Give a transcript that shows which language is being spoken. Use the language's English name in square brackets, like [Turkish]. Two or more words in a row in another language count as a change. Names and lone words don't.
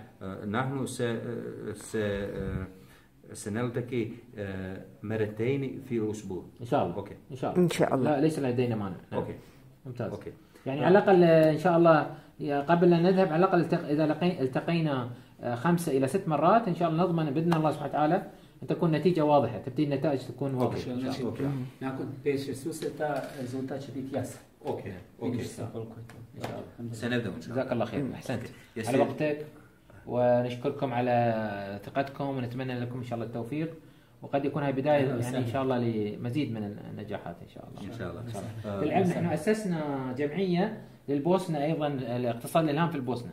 [Arabic] نحن سنلتقي مرتين في الأسبوع. إن شاء الله. أوكي. إن شاء الله. لا ليس لدينا مانع. نعم. أوكي. ممتاز. أوكي. يعني على الأقل إن شاء الله قبل أن نذهب على الأقل إذا التقينا 5 إلى 6 مرات إن شاء الله نضمن بإذن الله سبحانه وتعالى أن تكون نتيجة واضحة، تبتدي النتائج تكون واضحة. [Bosnian] Nakon 5-6 susreta rezultat će biti jasan. [Arabic] اوكي. سنبدأ إن شاء الله. جزاك الله خير. أحسنت على وقتك، ونشكركم على ثقتكم، ونتمنى لكم إن شاء الله التوفيق، وقد يكون هاي بداية يعني إن شاء الله لمزيد من النجاحات إن شاء الله. إن شاء الله. بالعلم نحن أسسنا جمعية للبوسنة أيضا، الاقتصاد الإلهام في البوسنة.